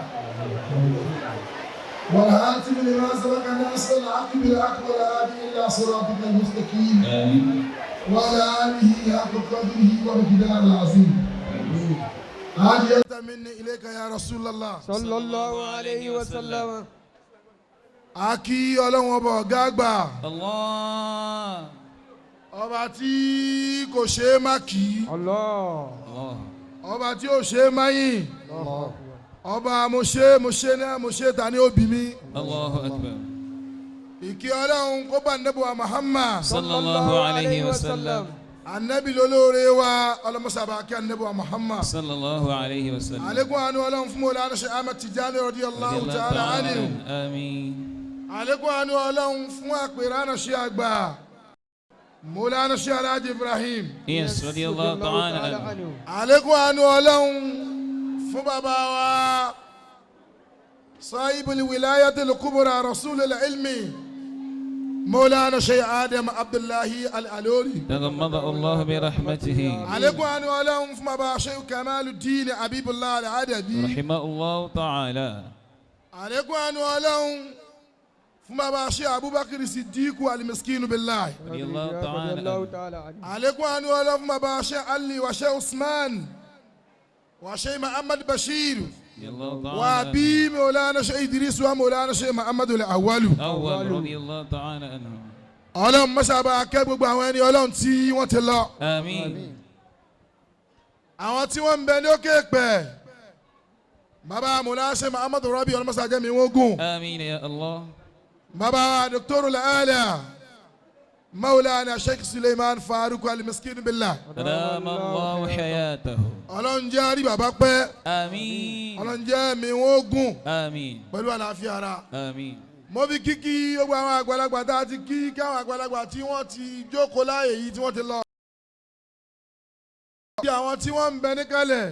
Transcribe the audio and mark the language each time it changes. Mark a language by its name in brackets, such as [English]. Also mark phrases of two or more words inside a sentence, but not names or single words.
[Arabic] والهاتف لما سبق ناصر الحق بالحق والهادي إلى صراطك المستقيم آمين وعلى آله حق قدره ومقداره العظيم هادية مني إليك يا رسول الله صلى الله عليه وسلم [Yoruba] Aki Ọlọ́run ọba ọ̀gá àgbà. Allah. Ọba tí kò ṣe é má kì í. Allah. Ọba tí ò ṣe é má yìn. Ọba mo ṣe náà mo ṣe ta ni ó bí mi. [Arabic] الله أكبر. [Yoruba] Ìkí Ọlọ́run kó bá Ànábì wa Muhammad. [Arabic] صلى الله عليه وسلم. [Yoruba] Ànábì lólóore wa ọlọ́mọṣàbà kí Ànábì wa Muhammad. [Arabic] صلى الله عليه وسلم. [Yoruba] Àlékún àánú Ọlọ́run fún Mawlana Sheikh Ahmad Tijani [Arabic] رضي الله تعالى عنه. [Yoruba] Àmín. Àlékún àánú Ọlọ́run fún àpèrànà ṣe àgbà Mawlana Sheikh Alhaji Ibrahim. Yes, [Arabic] رضي الله تعالى عنه. [Yoruba] Àlékún àánú Ọlọ́run fún bàbá wa Sahibul Wilayatil Kubra Rasulul Ilmi Mawlana Sheikh Adam Abdullahi Al-Alori. [Arabic] تغمد الله برحمته. [Yoruba] Àlékún àánú Ọlọ́run fún bàbá Sheikh Kamaluddin Habibullah Al-Adabi. [Arabic] رحمه الله تعالى. [Yoruba] Àlékún àánú Ọlọ́run fún bàbá Sheikh Abubakar Siddiqu Al-Miskinu Billahi. [Arabic] رضي الله تعالى عنه. [Yoruba] Àlékún àánú Ọlọ́run fún bàbá Sheikh Ali wa Sheikh Usman wa Sheikh Muhammad Bashir [Arabic] رضي الله تعالى [Yoruba] wa bí Mawlana Sheikh Idris wa Mawlana Sheikh Muhammad Al-Awwalu. [Arabic] أول رضي الله تعالى عنه. [Yoruba] Ọlọ́run mọ́sàbà kẹ́ gbogbo àwọn ẹni Ọlọ́run tí wọ́n ti lọ. [Arabic] آمين. [Yoruba] Àwọn tí wọ́n ń bẹ ní òkè pẹ̀ bàbá Mawlana Sheikh Muhammad Rabi ọlọ́mọsàjẹ́ mi wọ́n gùn. [Arabic] آمين يا الله. [Yoruba] bàbá Dr. [Arabic] Al-Ala مولانا شيخ سليمان فاروق المسكين بالله. أدام الله حياته. [Yoruba] ọlọ́run jẹ́ àrí bàbá pẹ́. [Arabic] آمين. [Yoruba] ọlọ́run jẹ́ mi wọ́n gùn. [Arabic] آمين. [Yoruba] pẹ̀lú àlàáfíà ara. [Arabic] آمين. [Yoruba] mo fi kíkí gbogbo àwọn àgbàlagbà tá a ti kí káwọn àgbàlagbà tí wọ́n ti jókòó láàyè yìí tí wọ́n ti lọ. bí àwọn tí wọ́n ń bẹ níkàlẹ̀.